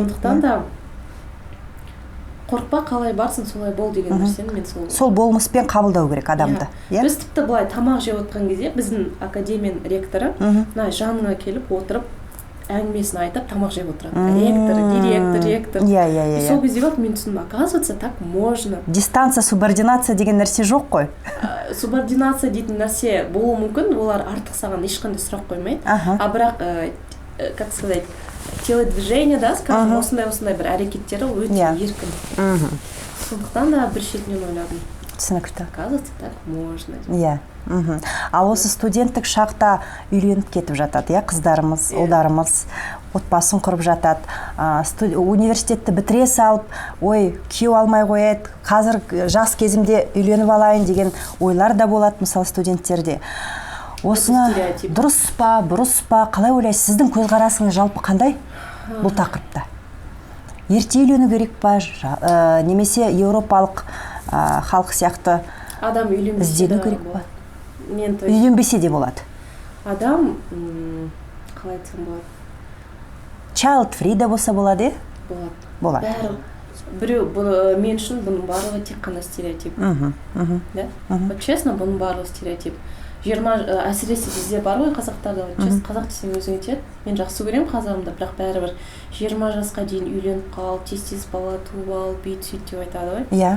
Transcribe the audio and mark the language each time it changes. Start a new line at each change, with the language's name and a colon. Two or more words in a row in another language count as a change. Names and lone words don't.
Kazakh: Сондықтан да қорықпа, қалай барсың, солай бол деген нәрсені мен сол болмыспен қабылдау керек адамды. Біз тіпті былай тамақ жеп отқан кезде біздің академияның ректоры жаныңа келіп отырып әңгімесін айтып тамақ жеп отырады. Ректор. Сол кезде бақ мен түсіндім,
Russian: оказывается, так можно.
Kazakh: Дистанция, субординация деген нәрсе жоқ қой. Субординация дейтін нәрсе болуы мүмкін, олар артық саған ешқандай сұрақ қоймайды. А бірақ,
Russian: как сказать, телодвижение, да, скажем,
Kazakh: осындай бір әрекеттері өте еркін. Сондықтан да бір шетінен ойладым. Түсінікті.
Russian: Оказывается, так можно.
Kazakh: Ал осы студенттік шақта үйленіп кетіп жатады, қыздарымыз, ұлдарымыз отбасын құрып жатады. Университетті бітіре салып, ой, күйеу алмай қояды, қазір жас кезімде үйленіп алайын деген ойлар да болады, мысалы студенттерде. Осыны дұрыс па, бұрыс па, қалай ойлайсыз? Сіздің көзқарасыңыз жалпы қандай бұл тақырыпта? Ерте үйлену керек па, немесе еуропалық халық сияқты адам іздену керек па? Үйленбесе де болады. Адам, қалай айтсам болады?
English: Child free
Kazakh: да болса болады, Болады. Біреу, мен үшін бұның барлығы тек қана стереотип. Честно, бұның барлығы стереотип. Әсіресе бізде бар ғой қазақтарда, қазақ десем өзіңе тиеді. Мен жақсы көремін қазағымды, бірақ бәрібір 20 жасқа дейін үйленіп қал, тез бала туып ал, бүйт сөйт деп айтады ғой.